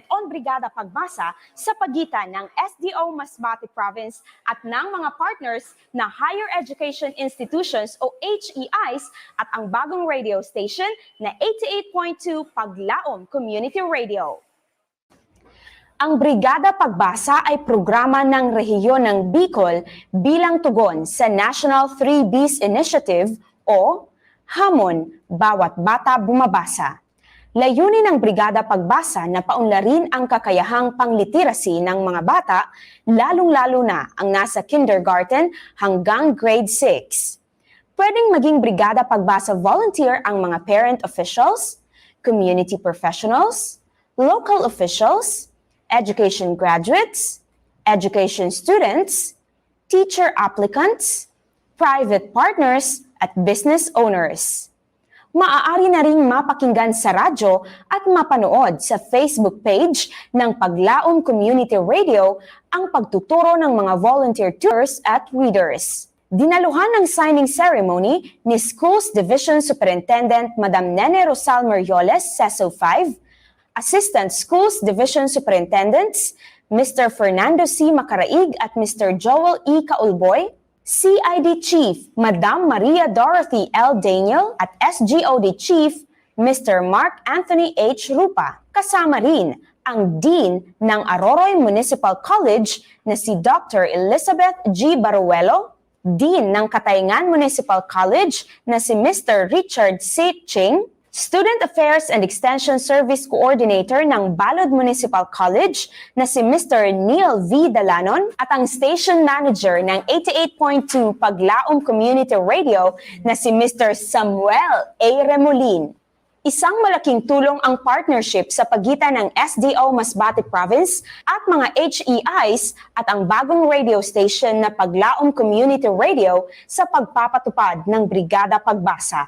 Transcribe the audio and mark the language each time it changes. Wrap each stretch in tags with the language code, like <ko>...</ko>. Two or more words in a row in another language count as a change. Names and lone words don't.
<tl>on Brigada Pagbasa sa pagitan ng SDO Masbate Province at ng mga partners na</tl> <en>higher education institutions</en> <tl>o HEIs at ang bagong</tl> <en>radio station</en> <tl>na 88.2 Paglaom Community Radio. Ang Brigada Pagbasa ay programa ng rehiyon ng Bicol bilang tugon sa National 3Bs Initiative o Hamon, Bawat Bata Bumabasa. Layunin ng Brigada Pagbasa na paunlarin ang kakayahang pangliteracy ng mga bata, lalong-lalo na ang nasa kindergarten hanggang grade 6. Pwedeng maging Brigada Pagbasa volunteer ang mga</tl> <en>parent officials, community professionals, local officials, education graduates, education students, teacher applicants, private partners,</en> <tl>at</tl> <en>business owners.</en> <tl>Maaari na ring mapakinggan sa radyo at mapanood sa Facebook page ng Paglaom Community Radio ang pagtuturo ng mga</tl> <en>volunteer tours</en> <tl>at readers. Dinaluhan ng</tl> <en>signing ceremony</en> <tl>ni Schools Division Superintendent Madam Nene Rosal Merioles, CESO 5, Assistant Schools Division Superintendents Mr. Fernando C. Macaraig at Mr. Joel E. Kaulboy, CID Chief Madam Maria Dorothy L. Daniel at SGOD Chief Mr. Mark Anthony H. Rupa. Kasama rin ang Dean ng Aroroy Municipal College na si Dr. Elizabeth G. Baruelo, Dean ng Katayngan Municipal College na si Mr. Richard C. Ching, Student Affairs and Extension Service Coordinator ng Balod Municipal College na si Mr. Neil V. Dalanon at ang Station Manager ng 88.2 Paglaom Community Radio na si Mr. Samuel A. Remolin. Isang malaking tulong ang partnership sa pagitan ng SDO Masbate Province at mga HEIs at ang bagong</tl> <en>radio station</en> <tl>na Paglaom Community Radio sa pagpapatupad ng Brigada Pagbasa.</tl>